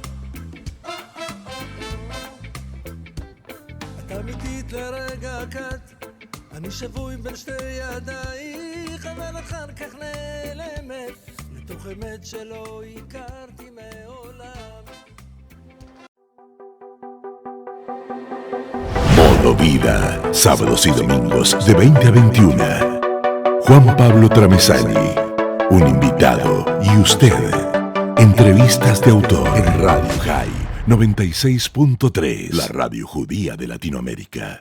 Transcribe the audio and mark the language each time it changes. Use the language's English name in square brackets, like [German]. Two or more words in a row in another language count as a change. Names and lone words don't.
[Hebrew] את אמיתית לרגע קט אני שבוי בין שתי ידייך אבל אחר כך נעלמת לתוך אמת שלא הכרתי מעולם [Spanish] Modo Vida, sábados y domingos de 20 a 21. Juan Pablo Tramesani, un invitado y usted. Entrevistas de autor en Radio High 96.3, la radio judía de Latinoamérica.